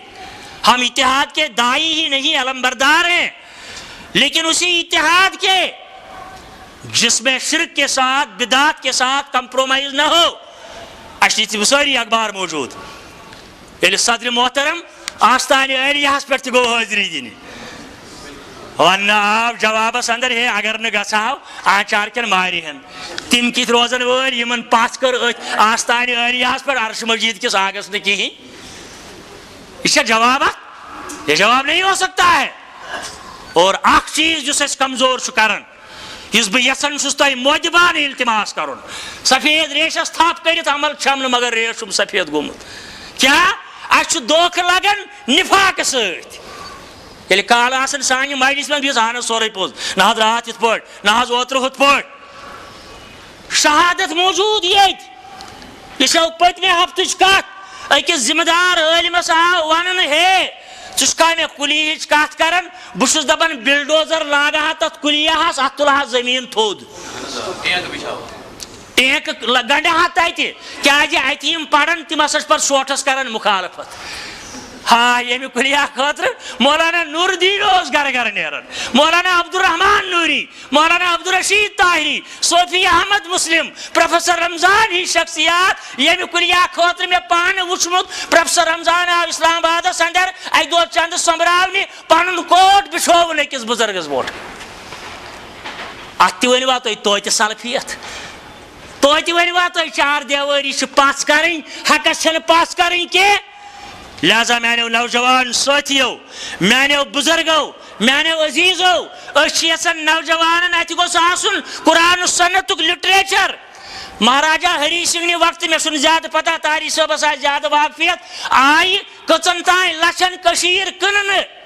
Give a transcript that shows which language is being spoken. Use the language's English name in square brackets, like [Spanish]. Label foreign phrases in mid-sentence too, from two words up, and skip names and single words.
[Urdu] ہم اتحاد کے داعی ہی نہیں علمبردار ہیں لیکن اسی اتحاد کے جس میں شرک کے ساتھ بدعت کے ساتھ کمپرومائز نہ ہو [Kashmiri] اشری ساری اخبار موجود ییٚلہِ صدر محترم آستانہِ عالیہس پٮ۪ٹھ تہِ گوٚو حٲضری دِنہِ وننہٕ آو جوابس اندر ہے اگر نہٕ گژھہو آنچار کٮ۪ن مارِہن تِم کِتھ روزن وٲلۍ یِمن پتھ کٔر أتھۍ آستانہِ عالیہس پٮ۪ٹھ عرش مجیٖد کِس آنگس نہٕ کِہیٖنۍ یہ چھا جواب [Urdu] یہ جواب نہیں ہو سکتا ہے اور [Kashmiri] اخ چیز جس اس کمزور چھ کرن اس بہ یسن چھس تہ مودبان التماس کرن سفید ریشس تھپ کرت عمل چھم مگر ریش چھم سفید گومت کیا اس دھوکہ لگن نفاق ست ییٚلہِ کالہٕ آسان سانہِ مجلِس منٛز بِہِتھ اہن حظ سورُے پوٚز نہ حظ راتھ یِتھ پٲٹھۍ نہ حظ اوترٕ ہُتھ پٲٹھۍ شہادت موجوٗد ییٚتہِ یہِ چھو پٔتمہِ ہفتٕچ کتھ أکِس ذمہٕ دار عٲلمس آو وننہٕ ہے ژٕ چھُکھا مےٚ کُلی ہِچ کتھ کران بہٕ چھُس دپان بلڈوزر لاگہٕ ہا تتھ کُلیاہس اتھ تُلہٕ ہا زٔمیٖن تھوٚد ٹینکہٕ گنڈٕ ہا تتہِ کیازِ اتہِ یِم پران تِم ہسا چھِ پتہٕ سونٛٹھس کران مُخالفت ہاں ییٚمہِ کُلیا خٲطرٕ مولانا نور الدین اوس گرٕ گرٕ نیران مولانا عبدالرحمان نوری مولانا عبدالرشید طاہری صوفی احمد مسلم پروفیسر رمضان ہی شخصیات ییٚمہِ کُلیا خٲطرٕ مےٚ پانہٕ وٕچھمُت پروفیسر رمضان آو اسلام آبادس اندر اکہِ دۄہ چندٕ سوٚمبراونہِ پنُن کوٹ بِچھووُن أکِس بُزرگس برونٛٹھ اتھ تہِ ؤنۍوا تُہۍ توتہِ سلفیت توتہِ ؤنۍوا تُہۍ چار دیوٲری چھِ پژھ کرٕنۍ حقس چھنہٕ پژھ کرٕنۍ کینٛہہ لہذا میانیو نوجوان ساتھیو میانیو بزرگو میانیو عزیزو أسۍ چھِ یژھان نوجوانن اتہِ گوٚژھ آسُن قرآن سنتُک لٹریچر مہاراجا ہری سنگھ وقتہٕ مےٚ چھُنہٕ زیادٕ پتہ تاری صٲبس آسہِ زیادٕ واقفیت آیہِ کٔژن تانۍ لچھن کٔشیٖر کٕننہٕ